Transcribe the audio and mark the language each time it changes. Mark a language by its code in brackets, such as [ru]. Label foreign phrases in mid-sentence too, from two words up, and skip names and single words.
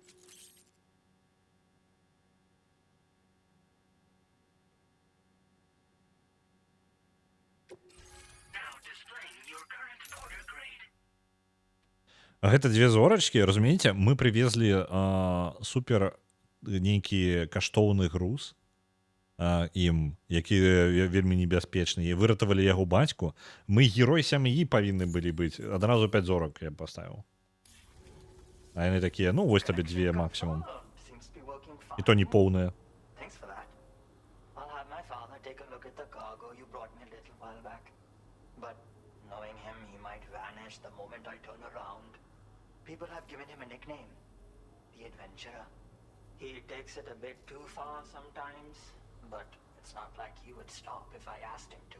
[be] Гэта дзве зорачкі, разумееце, мы прывезлі супер нейкі каштоўны груз ім, які вельмі небяспечны, і выратавалі яго бацьку. Мы герой сям'і павінны былі быць. Адразу 5 зорак я паставіў. А яны такія, ну вось табе 2 максімум. І то не поўныя. [en] People have given him a nickname, the Adventurer. He takes it a bit too far sometimes, but it's not like he would stop if I asked him to.